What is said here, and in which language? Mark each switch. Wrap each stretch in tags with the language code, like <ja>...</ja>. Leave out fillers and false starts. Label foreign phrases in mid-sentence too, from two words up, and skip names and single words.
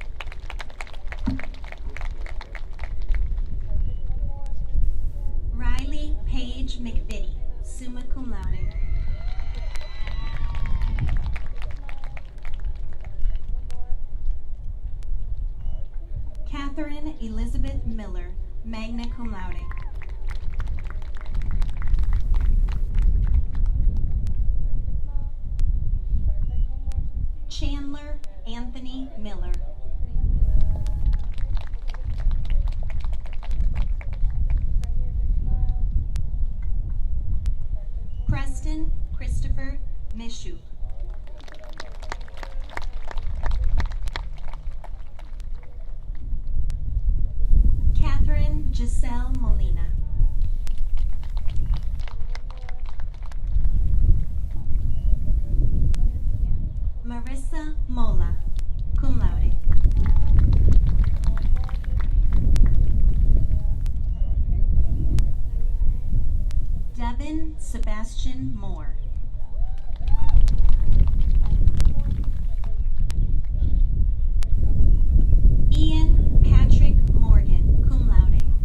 <en>Riley Paige McVitie,</en> <la>summa cum laude.</la> <en>Catherine Elizabeth Miller,</en> <la>magna cum laude.</la> <en>Chandler Anthony Miller. Preston Christopher Mishu. Catherine Giselle Molina. Marissa Mola,</en> <la>cum laude.</la> <en>Devin Sebastian Moore. Ian Patrick Morgan,</en> <la>cum laude.</la>